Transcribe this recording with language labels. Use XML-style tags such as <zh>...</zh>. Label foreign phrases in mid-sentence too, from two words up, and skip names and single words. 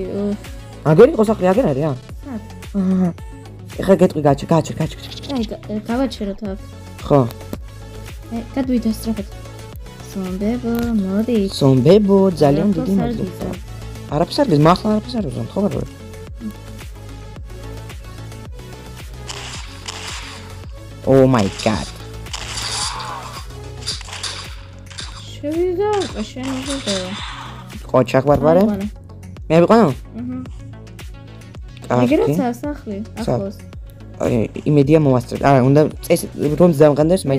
<ka>აგერ იყო სახლი, აგერ არის, ეხლა გეტყვი გააჩერ. აი, გავაჩეროთ აქ. ხო. გადვიდე სწრაფად. ზომბებო, ძალიან დიდი მადლობა. არაფერს არ გიზ, მართლა არაფერს არ ვიზამ, ხო ბარბარე?</ka> <en>Oh my god.</en> <ka>შევიდა, შენ იღე. ყოჩახ ბარბარე? მე ვიყანო? ეგრეც სახლი, ახლოს. იმედია მომასწრებ. არა, უნდა წეს რომს დამღანდეს, მაინც</ka>